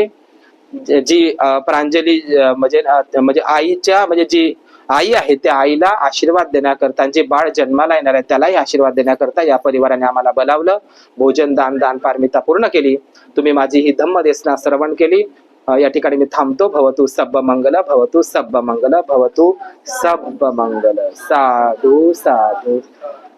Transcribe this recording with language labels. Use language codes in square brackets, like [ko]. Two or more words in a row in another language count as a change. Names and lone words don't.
[mr] जी प्रांजली म्हणजे आईच्या म्हणजे जी आई आहे त्या आईला आशीर्वाद देण्याकरता, जे बाळ जन्माला येणार आहे त्यालाही आशीर्वाद देण्याकरता या परिवाराने आम्हाला बोलावलं. भोजन दान पारमिता पूर्ण केली. तुम्ही माझी ही धम्म देसना श्रवण केली. या ठिकाणी मी थांबतो. [pi] भवतु सब्ब मंगल, भवतु सब्ब मंगल, भवतु सब्ब मंगल. साधू साधू.